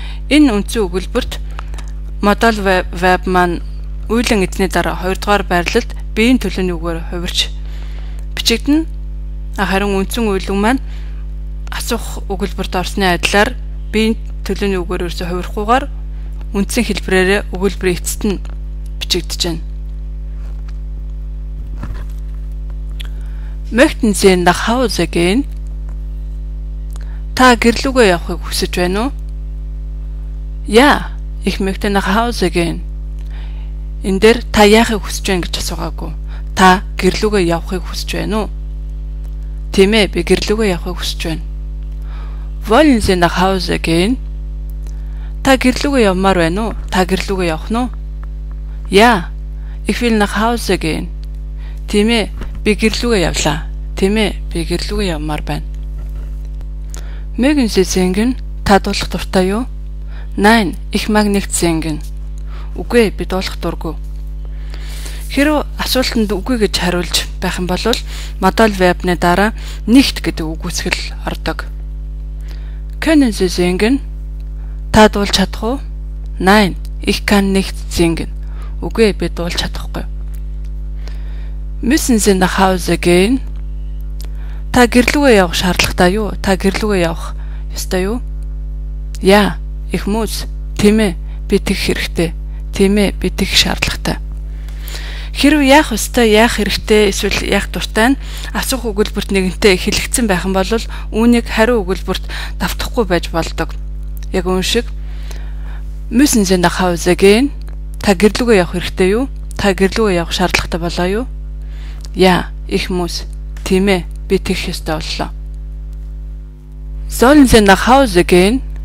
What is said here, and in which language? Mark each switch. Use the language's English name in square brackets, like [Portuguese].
[Mongolian] Энэ үндсэн өгүүлбэрт modal verb маань үеийн эзний дараа 2 дугаар байрлалд биеийн төлөөний үгээр хувирч бичигдэнэ. Харин үндсэн үйл үг маань асуух өгүүлбэрт орсны адилаар биеийн төлөөний үгээр ерөөсө хувирахгүйгээр үндсэн хэлбэрээр өгүүлбэрийн эцэст нь бичигдэж байна. [German] Möchten Sie nach Hause gehen? [Mongolian] Та гэрлүүгээ явахыг хүсэж байна уу? [German] Ja, ich möchte nach Hause gehen. [Mongolian] Энд дээр та яахыг хүсэж байна гэж асуугаагүй. Та гэрлүүгээ явахыг хүсэж байна уу? Тийм ээ, би гэрлүүгээ явахыг хүсэж байна. [German] Wollen Sie nach Hause gehen? [Mongolian] Та гэрлүүгээ явмаар байна уу? Та гэрлүүгээ явах нь уу? [German] Ja, ich will nach Hause gehen. [Mongolian] Тийм ээ, би гэрлүүгээ явлаа. Тийм ээ, би гэрлүүгээ явмаар байна. [German] Mögen Sie singen? [Mongolian] Та дуулах дуртай юу? [German] Nein, ich mag nicht singen. [Mongolian] Үгүй би дуулах дургүй. Хэрэв асуултанд үгүй гэж хариулж байх юм бол modal verbны дараа nicht гэдэг үг үүсгэл ордог. [German] Können Sie singen? [Mongolian] Та дуулж чадах уу? [German] Nein, ich kann nicht singen. [Mongolian] Үгүй би дуулж чадахгүй. [German] Müssen Sie nach Hause gehen? [Mongolian] Та гэрлүүгээ явах шаардлагатай юу? Та гэрлүүгээ явах ёстой юу? [German] Ja, ich muss. [Mongolian] Тийм ээ, би тэгэх хэрэгтэй. Тийм ээ, би тэгэх шаардлагатай. Хэрв яах ёстой, яах хэрэгтэй, эсвэл яах дуртай нь асуух өгүүлбэрт нэгэнтээ хэлэгдсэн байх юм бол үүнийг хариу өгүүлбэрт давтахгүй байж болдог. Яг үүн шиг [German] müssen Sie nach Hause gehen? [Mongolian] Та гэрлүүгээ явах хэрэгтэй юу? Та гэрлүүгээ явах шаардлагатай болоо юу? [German] Ja, ich muss. [Mongolian] Тийм ээ, би тэгэх ёстой боллоо. [German] Sollen Sie nach Hause gehen?